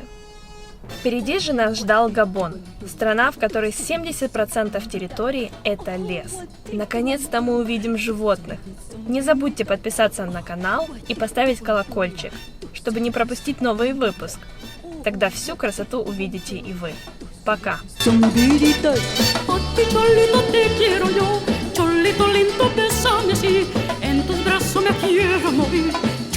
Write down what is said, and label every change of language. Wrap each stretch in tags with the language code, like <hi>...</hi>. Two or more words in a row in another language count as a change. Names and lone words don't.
<ru>Впереди же нас ждал Габон, страна, в которой 70% территории – это лес. Наконец-то мы увидим животных. Не забудьте подписаться на канал и поставить колокольчик, чтобы не пропустить новый выпуск. Тогда всю красоту увидите и вы. Пока!</ru> <es>Zombirita, cholito te quiero yo, cholito lindo, bésame así, en tus brazos me quiero morir.</es>